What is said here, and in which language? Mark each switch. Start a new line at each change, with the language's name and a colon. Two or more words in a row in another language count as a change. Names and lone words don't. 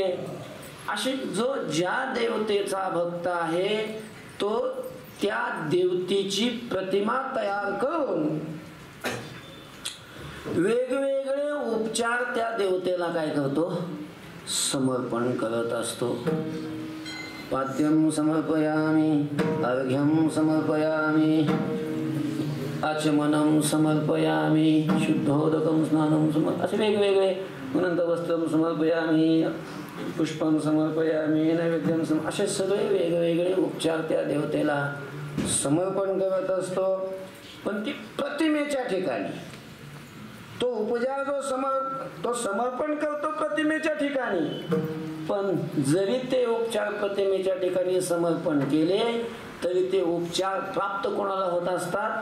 Marathi: अशी जो ज्या देवतेचा भक्त आहे तो त्या देवतेची प्रतिमा तयार करून वेगवेगळे उपचार त्या देवतेला काय करतो? समर्पण करत असतो.
Sanskrit: पाद्यम समर्पयामी, अर्घ्यम समर्पयामी, आचमनम समर्पयामी, शुद्धोदकम स्नानम
Marathi: असे वेगवेगळे. नंतर
Sanskrit: वस्त्रम समर्पयामी, पुष्पम समर्पयामी, नैवेद्यम
Marathi: असे सगळे वेगवेगळे उपचार त्या देवतेला समर्पण करत असतो. पण ती प्रतिमेच्या ठिकाणी तो उपचार तो समर्पण करतो प्रतिमेच्या ठिकाणी. पण जरी ते उपचार प्रतिमेच्या ठिकाणी समर्पण केले तरी ते उपचार प्राप्त कोणाला होत असतात?